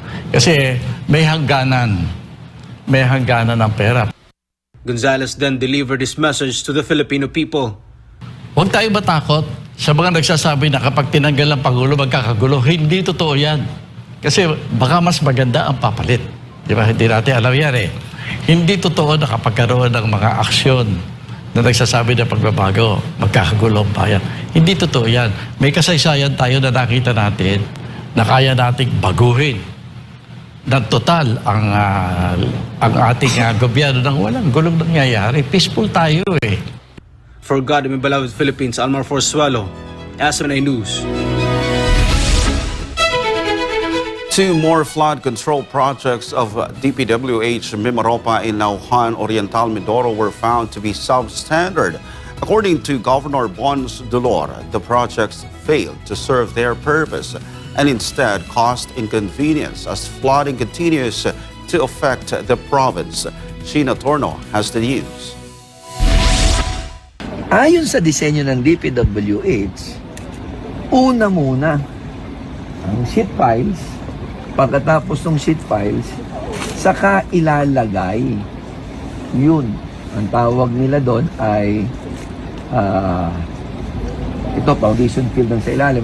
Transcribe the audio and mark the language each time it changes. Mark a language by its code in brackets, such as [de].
[tl] Kasi may hangganan ng pera. [en] Gonzales then delivered this message to the Filipino people. [tl] Huwag tayo matakot sa mga nagsasabi na kapag tinanggal ang Pangulo, magkakagulo. Hindi totoo yan. Kasi baka mas maganda ang papalit. Di ba? Hindi natin alam yan Hindi totoo na kapag karoon ng mga aksyon na nagsasabi na pagbabago, magkakagulo ang bayan. Hindi totoo yan. May kasaysayan tayo na nakita natin na kaya nating baguhin ng total ang ating gobyerno nang walang gulong nangyayari. Peaceful tayo [en] For God and my beloved Philippines, Almar Forzuelo, SMNI News. 2 more flood control projects of DPWH Mimaropa in Nauhan, Oriental Mindoro were found to be substandard. According to Governor Bons Dolor, the projects failed to serve their purpose and instead caused inconvenience as flooding continues to affect the province. Sheena Torno has the news. [tl] Ayon sa disenyo ng DPWH, una muna ang sheet files. Pagkatapos ng sheet files, saka ilalagay. Yun. Ang tawag nila doon ay ito, foundation fill doon sa ilalim.